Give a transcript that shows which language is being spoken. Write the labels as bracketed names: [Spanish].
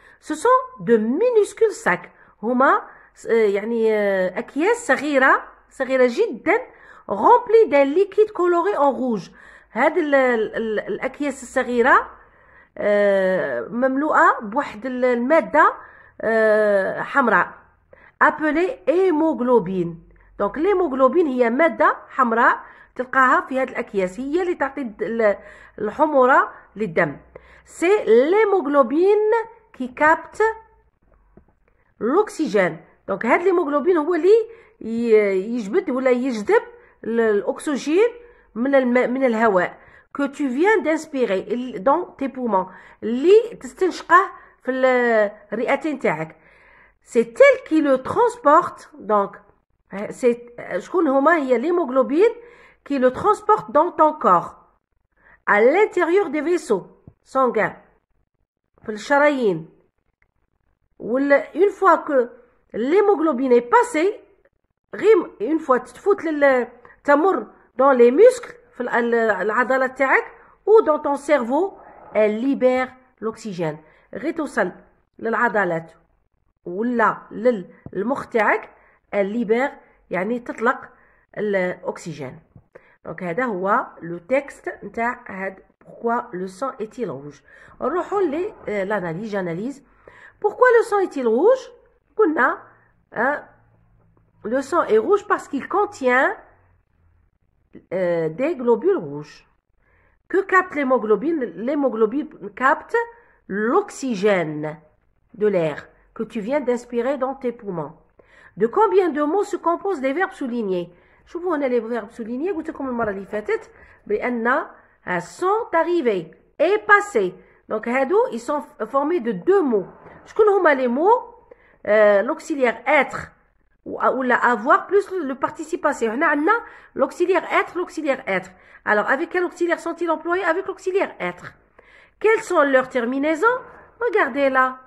[French] ce sont de minuscules sacs، [Arabic] هما يعني اكياس صغيره جدا [French] remplis d'un liquide coloré en rouge. [Arabic] هذه الاكياس الصغيره مملوءه بواحد الماده حمراء [French] appelée hémoglobine. donc l'hémoglobine [Arabic] هي مادة حمراء تلقاها في هذه الأكياس، هي اللي تعطي الحمرة للدم. [French] c'est l'hémoglobine qui capte l'oxygène. [Arabic] donc هذا الهيموغلوبين هو اللي يجبد ولا يجذب الأكسجين من الهواء [French] que tu viens d'inspirer dans tes poumons، [Arabic] اللي تستنشقه في الرئتين تاعك. [French] c'est elle qui le transporte. donc [Arabic] شكون هما؟ هي [French] l'hémoglobine qui le transporte dans ton corps à l'intérieur des vaisseaux sanguins [Arabic] في الشرايين. [French] une fois que l'hémoglobine est passée، une fois [Arabic] تفوت تمر [French] dans les muscles [Arabic] في العضلات تاعك [French] ou dans ton cerveau، elle libère l'oxygène. [Arabic] غير توصل للعضلات ولا للمخ تاعك الليبر يعني تطلق الاكسجين. دونك هذا هو لو تكست نتاع هاد [French] pourquoi le sang est-il rouge. [Arabic] نروحوا للاناليز جاناليز. [French] pourquoi le sang est-il rouge؟ [Arabic] قلنا [French] le sang est rouge parce qu'il contient des globules rouges. que capte l'hémoglobine? L'hémoglobine capte l'oxygène de l'air que tu viens d'inspirer dans tes poumons. De combien de mots se composent les verbes soulignés؟ [Arabic] شوفوا هنا [French] les verbes soulignés. [Arabic] قلت لكم المرة اللي فاتت بأن [French] sont arrivés et passés. donc [Arabic] هادو [French] ils sont formés de deux mots. [Arabic] شكون هما [French] les mots؟ l'auxiliaire être ولا avoir plus le participe passé. [Arabic] هنا عندنا [French] l'auxiliaire être, l'auxiliaire être. alors avec quel auxiliaire sont-ils employés؟ avec l'auxiliaire être. quelles sont leurs terminaisons؟ regardez là.